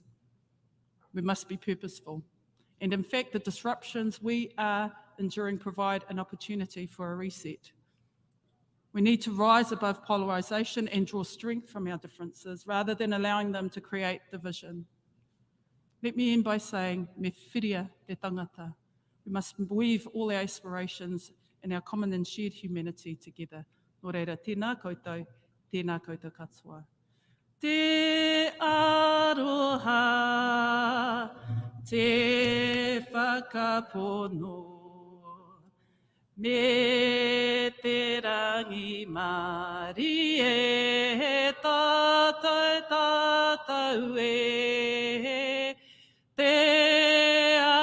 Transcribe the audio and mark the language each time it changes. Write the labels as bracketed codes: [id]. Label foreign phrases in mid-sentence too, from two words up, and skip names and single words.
[en] We must be purposeful. And in fact, the disruptions we are enduring provide an opportunity for a reset. We need to rise above polarisation and draw strength from our differences rather than allowing them to create division. Let me end by saying, [mi] me whiria te tangata. [en] We must weave all our aspirations and our common and shared humanity together. [mi] Nō reira, tēnā koutou katoa. Te aroha, te whakapono, me te rangi mari e tātou e, te